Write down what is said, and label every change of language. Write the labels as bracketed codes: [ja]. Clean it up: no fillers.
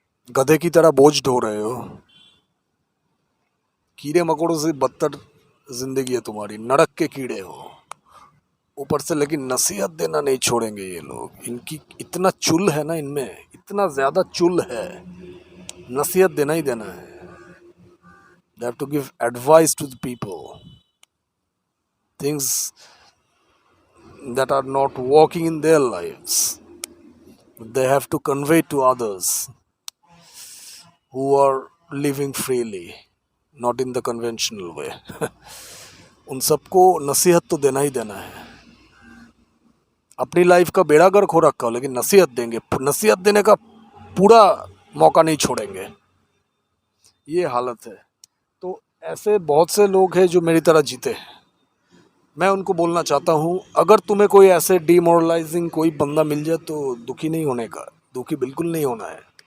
[hi] गधे की तरह बोझ ढो रहे हो, कीड़े मकोड़ों से बदतर जिंदगी है तुम्हारी, नरक के कीड़े हो ऊपर से। लेकिन नसीहत देना नहीं छोड़ेंगे ये लोग। इनकी इतना चुल है ना, इनमें इतना ज्यादा चुल है, नसीहत देना ही देना है। [en] They have to give advice to the people, things that are not working in their lives. They have to convey to others who are living freely, not in the conventional way. [hi] उन सबको नसीहत तो देना ही देना है। अपनी life का बेड़ा गर्क हो रखा हो, लेकिन नसीहत देंगे, नसीहत देने का पूरा मौका नहीं छोड़ेंगे। ये हालत है। तो ऐसे बहुत से लोग हैं जो मेरी तरह जीते हैं। मैं उनको बोलना चाहता हूँ, अगर तुम्हें कोई ऐसे डिमोरलाइजिंग कोई बंदा मिल जाए तो दुखी नहीं होने का, दुखी बिल्कुल नहीं होना है।